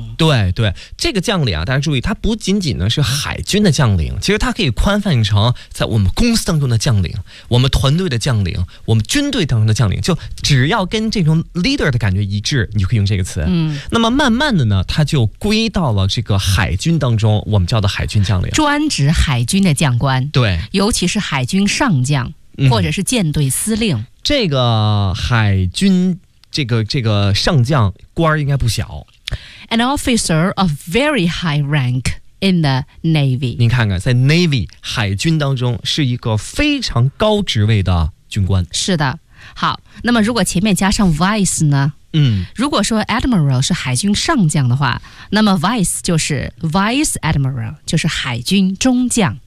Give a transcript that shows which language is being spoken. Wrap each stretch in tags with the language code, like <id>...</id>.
<zh>对对，这个将领啊，大家注意，他不仅仅呢是海军的将领，其实他可以宽泛成在我们公司当中的将领，我们团队的将领，我们军队当中的将领，就只要跟这种 leader 的感觉一致，你就可以用这个词、那么慢慢的呢，他就归到了这个海军当中，我们叫的海军将领，专指海军的将官，对，尤其是海军上将或者是舰队司令、这个海军这个上将官应该不小</zh> <en>An officer of very high rank in the Navy</en> <zh>您看看在 Navy 海军当中是一个非常高职位的军官是的好那么如果前面加上 Vice 呢如果说 Admiral 是海军上将的话那么 Vice 就是 Vice Admiral 就是海军中将</zh>